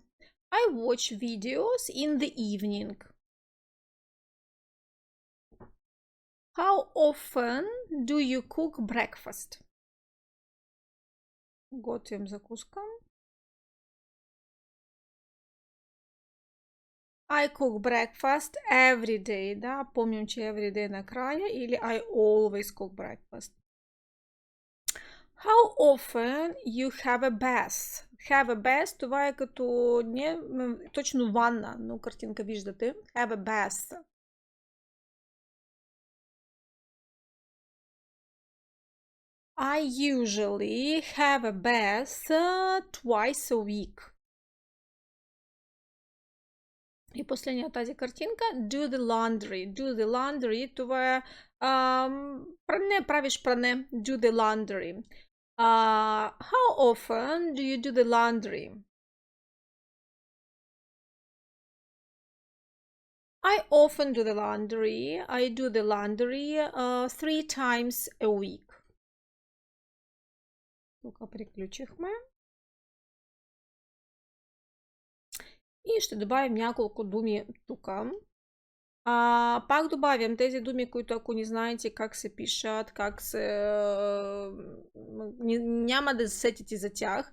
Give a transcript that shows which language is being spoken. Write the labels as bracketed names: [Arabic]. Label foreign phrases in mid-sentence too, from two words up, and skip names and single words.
[English] I watch videos in the evening. How often do you cook breakfast? [Bulgarian] Готовим закуска. [English] I cook breakfast every day, [Bulgarian] да, помним, че [English] every day [Bulgarian] накрая, или [English] I always cook breakfast. How often you have a bath? Have a bath, [Bulgarian] това е като не точно ванна, но картинка виждате. [English] Have a bath. I usually have a bath twice a week. [Bulgarian] И последния тази картинка, [English] do the laundry. Do the laundry, [Bulgarian] това е пране, правиш пране, [English] do the laundry. How often do you do the laundry? I often do the laundry. I do the laundry 3 times a week. [Bulgarian] Тук приключихме. И ще добавим няколко думи тук. Пак добавям тези думи, които ако не знаете как се пишат, как се... няма да сетите за тях.